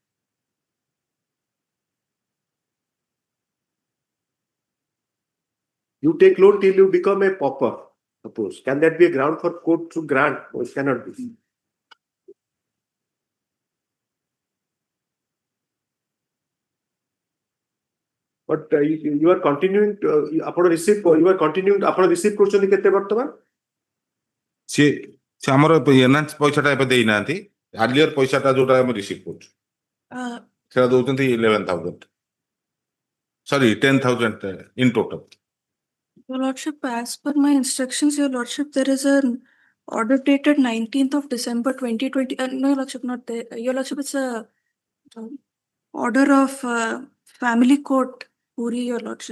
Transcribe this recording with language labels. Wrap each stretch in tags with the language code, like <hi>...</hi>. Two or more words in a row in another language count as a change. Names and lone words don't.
<en>You take loan till you become a pauper. Suppose can that be a ground for court to grant? No, it cannot be. But you are continuing to receive</en> <or>କରୁଛନ୍ତି କେତେ ବର୍ତ୍ତମାନ? ସେ ଆମର ଏନହାନ୍ସ ପଇସାଟା ଏବେ ଦେଇନାହାନ୍ତି ଆର୍ଲିୟର ପଇସାଟା ଯୋଉଟା ଆମେ ରିସିଭ୍ କରୁଛୁ ସେଟା ଦଉଛନ୍ତି 11,000</or> <en>sorry 10,000 in total. Your Lordship, as per my instructions, Your Lordship, there is an order dated 19th of December 2020. No, Your Lordship, not there. Your Lordship, it's a order of family court, Puri, Your Lordship.</en>